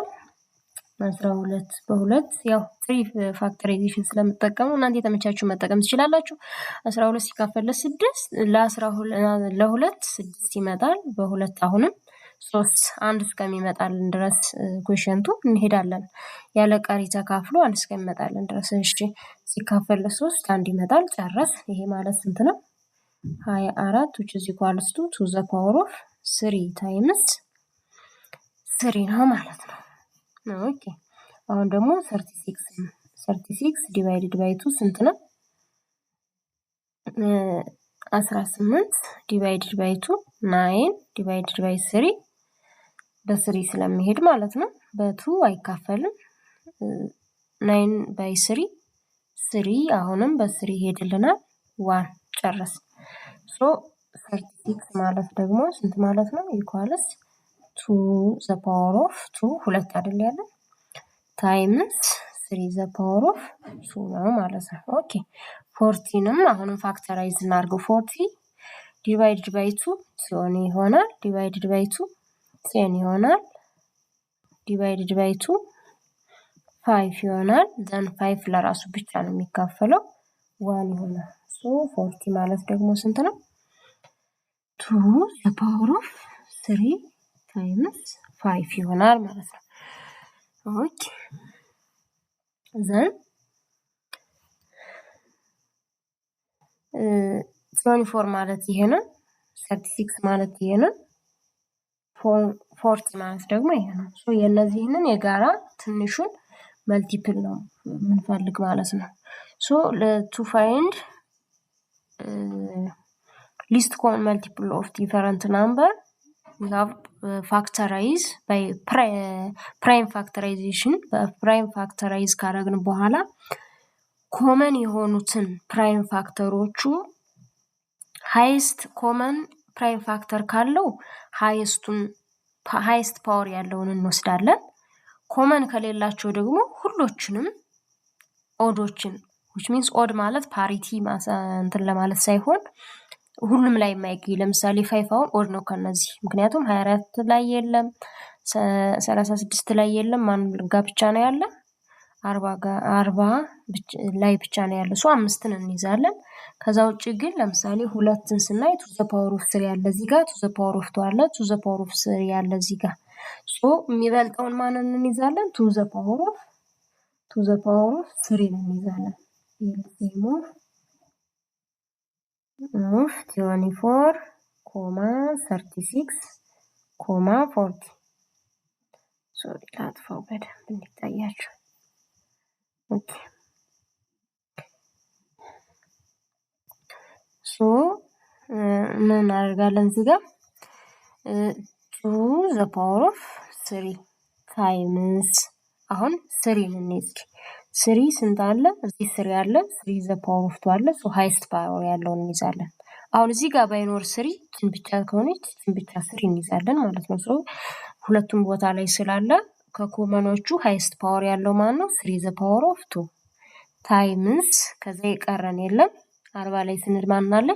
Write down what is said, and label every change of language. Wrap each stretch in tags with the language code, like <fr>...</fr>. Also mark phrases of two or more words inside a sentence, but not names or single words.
<am>12 በ2 ያው 3 ፋክተራይዜሽን ስለምጠቀሙ እናንተ የተመቻችሁ መጠቀም ትችላላችሁ። 12 ሲካፈል ለ2 6 ይመጣል። በ2 አሁንም 3 አንድ እስከሚመጣልን ድረስ ኩዌሽንቱ እንሄዳለን። ያለ ቀሪ ተካፍሎ አንድ እስከሚመጣልን ድረስ እሺ ሲካፈል ለ3 አንድ ይመጣል። ጨረስ። ይሄ ማለት ስንት ነው?</am> <en>24 which is equals to the power of 3 times 3</en> <am>ነው ማለት ነው። ኦኬ አሁን ደግሞ</am> <en>36 divided by 2</en> <am>ስንት ነው?</am> <en>18 divided by 2 9 divided by 3</en> <am>በ3 ስለሚሄድ ማለት ነው። በ2 አይካፈልም።</am> <en>9 by 3</en> <am>አሁንም በ3 ይሄድልናል። 1 ጨረስ። 36 ማለት ደግሞ ስንት ማለት ነው? ኢኳልስ</am> <en>2 the power of 2</en> <am>ሁለት አይደል ያለ ታይምስ 3</am> <en>the power of 2</en> <am>ነው ማለት ነው። ኦኬ 40ንም አሁንም ፋክተራይዝ እናድርገው። 40</am> <en>divided by 2</en> <am>ሲሆን ይሆናል።</am> <en>divided by 2</en> <am>10 ይሆናል።</am> <en>divided by 2</en> <am>5 ይሆናል። then 5 ለራሱ ብቻ ነው የሚካፈለው 1 ይሆናል። 40 ማለት ደግሞ ስንት ነው?</am> <en>2 the power of 3 times 5</en> <am>ይሆናል ማለት ነው። ኦኬ then 24 ማለት ይሄ ነው። 36 ማለት ይሄ ነው። 40 ማለት ደግሞ ይሄ ነው። የነዚህንን የጋራ ትንሹን መልቲፕል ነው የምንፈልግ ማለት ነው።</am> <en>to find least common multiple of different number we have factorize by prime factorization prime factorize</en> <am>ካደረግን በኋላ</am> <en>ኮመን</en> <am>የሆኑትን</am> <en>prime factors highest common prime factor</en> <am>ካለው</am> <en>highest power</en> <am>ያለውን እንወስዳለን። ኮመን ከሌላቸው ደግሞ ሁሎችንም ኦዶችን</am> <en>which means</en> <am>ኦድ ማለት ፓሪቲ እንትን ለማለት ሳይሆን ሁሉም ላይ የማይገኝ ለምሳሌ 5 አሁን ኦድ ነው ከነዚህ ምክንያቱም 24 ላይ የለም 36 ላይ የለም ማን ጋር ብቻ ነው ያለ 40 ላይ ብቻ ነው ያለ 5ን እንይዛለን። ከዛ ውጪ ግን ለምሳሌ 2ን ስናይ</am> <en>to the power of 3</en> <am>ያለ እዚህ ጋር</am> <en>to the power of 2</en> <am>አለ</am> <en>to the power of 3</en> <am>ያለ እዚህ ጋር የሚበልጠውን ማንን እንይዛለን?</am> <en>to the power of 3</en> <am>እንይዛለን።</am> <en>of 24, 36, 40</en> <am>ሶሪ ላጥፋው በደንብ እንዲታያችሁ። ኦኬ ምን እናደርጋለን እዚህ ጋር</am> <en>to the power of 3 times</en> <am>አሁን 3 እንይዝ። 3 ስንት አለ? እዚህ 3 አለ</am> <en>3 the power of 2</en> <am>አለ</am> <en>highest power</en> <am>ያለውን እንይዛለን። አሁን እዚህ ጋር ባይኖር 3 ችን ብቻ ከሆነች ችን ብቻ 3 እንይዛለን ማለት ነው። ሁለቱም ቦታ ላይ ስላለ ከኮመኖቹ</am> <en>highest power</en> <am>ያለው ማን ነው? 3</am> <en>the power of 2 times</en> <am>ከዛ የቀረን የለም 40 ላይ ስንል ማን አለች?</am>